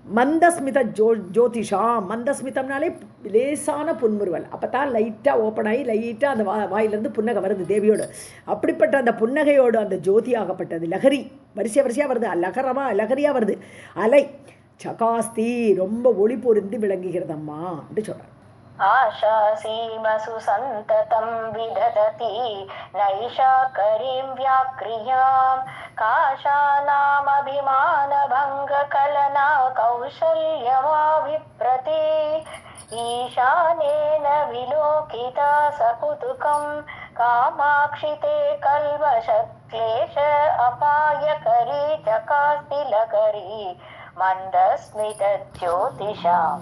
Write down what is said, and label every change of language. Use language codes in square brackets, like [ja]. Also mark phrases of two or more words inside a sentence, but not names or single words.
[sa] मन्दस्मित ज्योतिषाम्. [ta] மந்தஸ்மிதம்னாலே லேசான புன்முறுவல். அப்போ தான் லைட்டாக ஓப்பன் ஆகி லைட்டாக அந்த வாயிலேருந்து புன்னகை வருது தேவியோடு. அப்படிப்பட்ட அந்த புன்னகையோடு அந்த ஜோதி ஆகப்பட்டது லகரி வரிசையாக வருது, லகரியாக வருது, அலை சகாஸ்தி ரொம்ப ஒளி பொருந்தி விளங்குகிறதம்மா அப்படி சொல்கிறார். [sa] आशासीमसु सन्ततं विदधति नैषाकरीं व्याक्रियां काशानामभिमानभङ्गकलना कौशल्यमाभिप्रति ईशानेन विलोकिता सकुतुकं कामाक्षिते कल्मषक्लेश अपायकरी चकास्तिलकरी मन्दस्मितज्योतिषाम्.